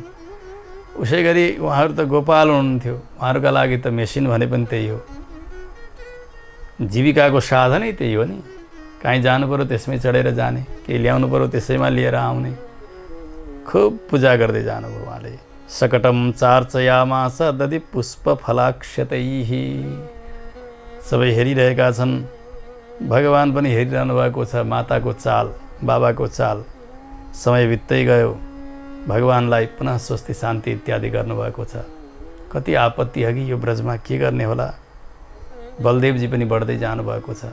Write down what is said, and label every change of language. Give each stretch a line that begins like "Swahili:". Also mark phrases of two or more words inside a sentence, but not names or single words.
Nepali: उसै गरी उहाँहरू त गोपाल हुनुहुन्थ्यो, उहाँहरूका लागि त मेसिन भने पनि त्यही हो। जीविकाको साधनै त्यही हो नि। कहीँ जानु पर्यो त्यसमै चढेर जाने, केही ल्याउनु पर्यो त्यसैमा लिएर आउने। खुब पूजा गर्दै जानुभयो उहाँले।
Sanskrit: सकटम चार्चयामास दधि पुष्प फलाक्षतैः।
Nepali: सबै हेरिरहेका छन्, भगवान पनि हेरिरहनु भएको छ। माताको चाल, बाबाको चाल। समय बित्दै गयो, भगवानलाई पुनः स्वस्ति शान्ति इत्यादि गर्नुभएको छ। कति आपत्ति अघि यो ब्रजमा के गर्ने होला? बलदेवजी पनि बढ्दै जानुभएको छ।